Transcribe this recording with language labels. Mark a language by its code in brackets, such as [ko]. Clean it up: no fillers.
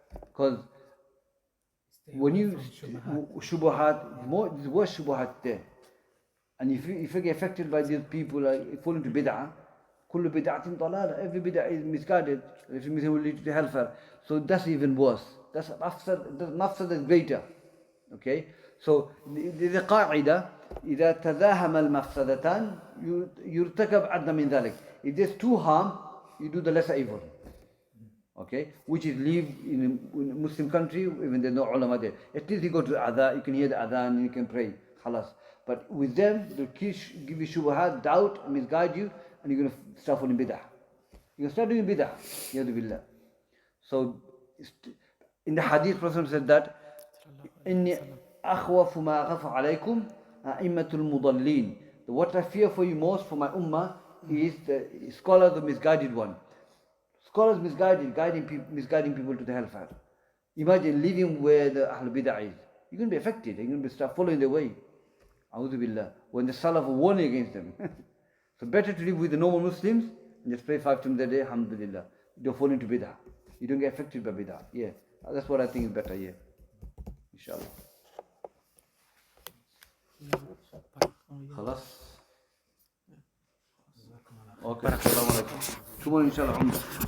[en] Because when you shubuhat, there's worse shubuhat there. And if you get affected by these people fall into bid'ah, kullu bid'atin dalala, every bid'ah is misguided, every bid'ah will lead to hellfire. So that's even worse. That's mafsad is greater. Okay? So the qa'idah, [ar] إذا تزاحم المفسدتان يرتكب أدنى من ذلك. [en] If there's two harm, you do the lesser evil. Okay? Which is live in a Muslim country, even there's no ulama there. At least you go to the adhan, you can hear the adhan and you can pray. Khalas. But with them, they'll give you shubhat, doubt, misguide you, and you're going to start falling bid'ah. You're going to start doing bid'ah. Yadu billah. So, in the hadith, Prophet said that, [ar] إِنِّي أَخْوَفُ مَا أَخَفُ عَلَيْكُمْ أَئِمَّةُ الْمُضَلِّينَ. [en] What I fear for you most, for my ummah, is the scholars, the misguided one. Scholars misguiding people to the hellfire. Imagine living where the Ahlul Bid'ah is. You're going to be affected. You're going to start following their way. A'udhu billah. When the Salaf were warning against them. So better to live with the normal Muslims and just pray 5 times a day, alhamdulillah. You don't fall into bid'ah. You don't get affected by bid'ah. Yeah. That's what I think is better, yeah. Inshallah. [ar] خلاص اوكي السلام عليكم شو إن شاء الله عمدة